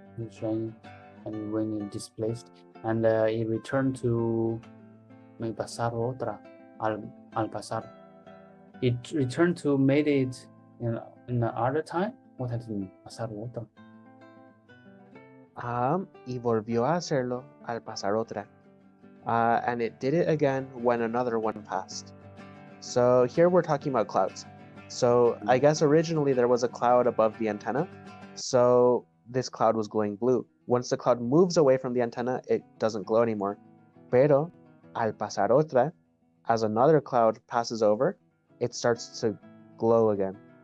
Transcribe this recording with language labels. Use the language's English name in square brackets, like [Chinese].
[English] Shining. And when it displaced, and it returned to [Spanish] pasar otra, al pasar. [English] It returned to made it in another time. What does it mean? [Spanish] Pasar otra. Y volvió a hacerlo al pasar otra. [English] And it did it again when another one passed. So here we're talking about clouds. So I guess originally there was a cloud above the antenna. So this cloud was glowing blue. Once the cloud moves away from the antenna, it doesn't glow anymore. [Spanish] Pero al pasar otra, [English] as another cloud passes over, it starts to glow again.